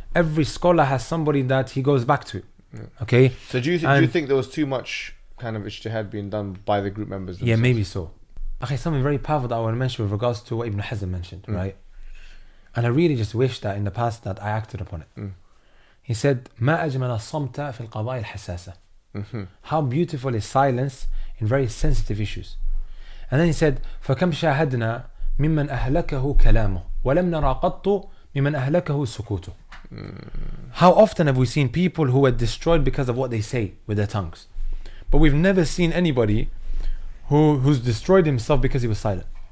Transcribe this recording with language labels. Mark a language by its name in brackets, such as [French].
[English] Every scholar has somebody that he goes back to. Okay. So do you think there was too much kind of ijtihad being done by the group members themselves? Yeah, maybe so. Okay, something very powerful that I want to mention with regards to what Ibn Hazm mentioned, right? And I really just wish that in the past that I acted upon it. He said, [Arabic] ما أجمل الصمت في القضايا الحساسة. [English] How beautiful is silence in very sensitive issues. And then he said, [Arabic] فكم شاهدنا ممن أهلكه كلامه ولم نرى قط ممن أهلكه سكوته. [English] How often have we seen people who were destroyed because of what they say with their tongues, but we've never seen anybody who's destroyed himself because he was silent.